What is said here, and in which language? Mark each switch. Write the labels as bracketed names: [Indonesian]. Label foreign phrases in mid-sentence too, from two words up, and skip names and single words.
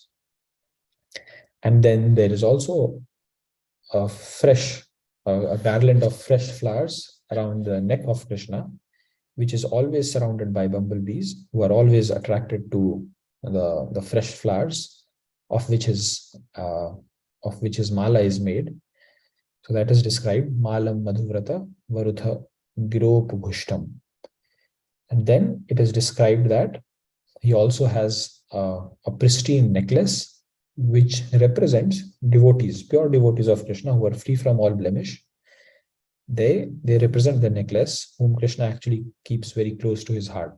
[English] And then there is also a garland of fresh flowers around the neck of Krishna, which is always surrounded by bumblebees, who are always attracted to the fresh flowers, of which his mala is made. So that is described, [Sanskrit] मालां मधुव्रत वरूथ गिरोपघुष्टाम्. [English] And then it is described that he also has a pristine necklace, which represents devotees, pure devotees of Krishna, who are free from all blemish. They represent the necklace, whom Krishna actually keeps very close to his heart.